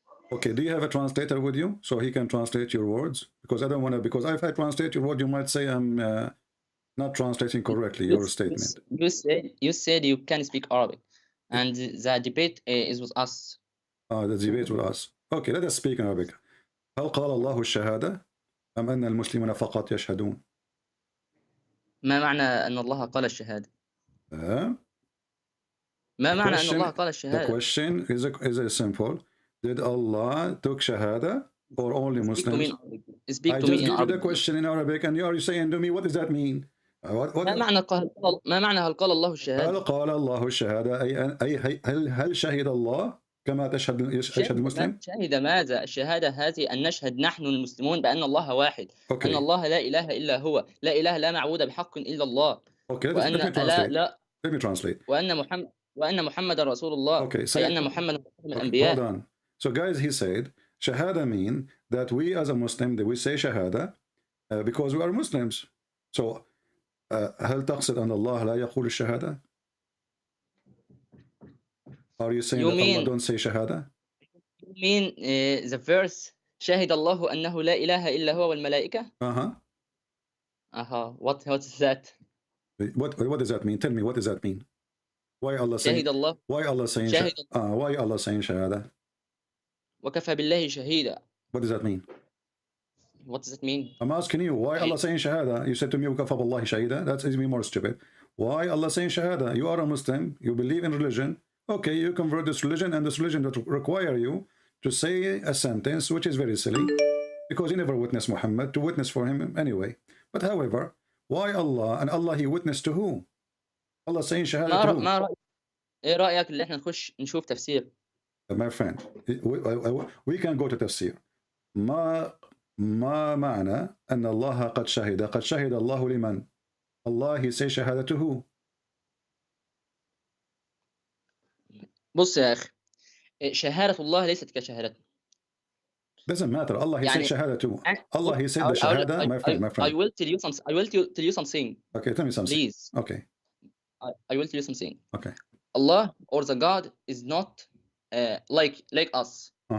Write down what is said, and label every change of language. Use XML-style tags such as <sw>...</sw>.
<en>Okay, do you have a translator with you so he can translate your words? Because I don't want to, because if I translate your word, you might say I'm not translating correctly your statement. You said you can speak Arabic, and the debate is with us. The debate with us. Okay, let us speak in Arabic.</en> <ar>هل قال الله الشهادة أم أن المسلمين فقط يشهدون؟ ما معنى أن الله قال الشهادة؟ ما معنى أن الله قال الشهادة?</ar> <en>The question is simple. Did Allah took shahada or only Muslims? Speak I to just me give you the question in Arabic and you are saying to me, what does that mean?</en> <ar>ما معنى هل قال الله الشهادة؟ هل قال الله الشهادة أي هل شهد الله كما يشهد المسلم؟ شهد ماذا؟ الشهادة هذه أن نشهد نحن المسلمون بأن الله واحد.</ar> <en>Okay.</en> <ar>أن الله لا إله إلا هو، لا إله لا معبود بحق إلا الله.</ar> <en>Okay, let me translate.</en> <ar>وأن محمد رسول الله.</ar> <en>Okay,</en> <ar>أي أن محمد من الأنبياء.</ar> <en>Hold on. So guys, he said shahada mean that we as a Muslim that we say shahada because we are Muslims.</en> <ar>So هل تقصد أن الله لا يقول الشهادة?</ar> <en>Are you saying that Allah don't say shahada? You mean the verse</en> <ar>شهد الله أنه لا إله إلا هو والملائكة?</ar> <en>What is that? What does that mean? Tell me, what does that mean? Why Allah saying? Why Allah saying? Why Allah saying shahada?</en> <ar>وكفى بالله شهيدا.</ar> <en>What does that mean? What does it mean? I'm asking you, why Allah saying shahada? You said to me,</en> <ar>وكفى بالله شهيدا.</ar> <en>That's even more stupid. Why Allah saying shahada? You are a Muslim, you believe in religion. Okay, you convert this religion, and this religion that require you to say a sentence which is very silly, because you never witnessed Muhammad to witness for him anyway. But however, why Allah? And Allah he witnessed to who? Allah saying shahada to who?</en> <ar>إيه رأيك اللي إحنا نخش نشوف تفسير؟</ar> <en>My friend, we can go to tafsir.</en> <ar>ما معنى أن الله قد شهد الله لمن?</ar> <en>Allah he say shahada to who?</en> <ar>بص يا أخي، شهادة الله ليست كشهادتنا.</ar> <en>Doesn't matter. Allah he said shahada to. Allah he said the shahada, my friend. I will tell you something. I will tell you something. Okay, tell me something. Please. Okay. I will tell you something. Okay. Allah or the God is not like us.</en>